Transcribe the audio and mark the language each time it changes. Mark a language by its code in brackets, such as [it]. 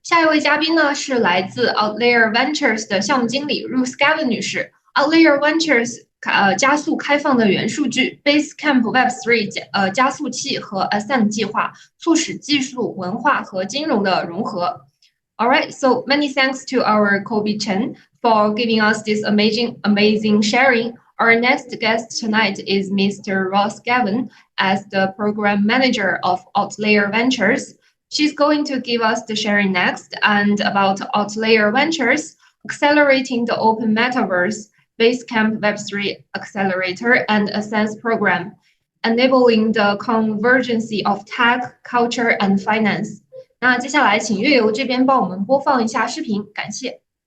[zh] 下一位嘉宾呢是来自 Outlier Ventures 的项目经理 Ruth Gavin 女士。 Outlier Ventures 加速开放的元数据 Basecamp Web3 加速器和 Ascent 计划，促使技术、文化和金融的融合。 [en] All right, so many thanks to our Kobe Chen for giving us this amazing sharing. Our next guest tonight is Mr. Ross Gavin as the program manager of Outlier Ventures. She's going to give us the sharing next and about Outlier Ventures, accelerating the Open Metaverse, Basecamp Web3 Accelerator and Ascent program, enabling the convergence of tech, culture and finance. [zh] 那接下来请月游这边帮我们播放一下视频，感谢。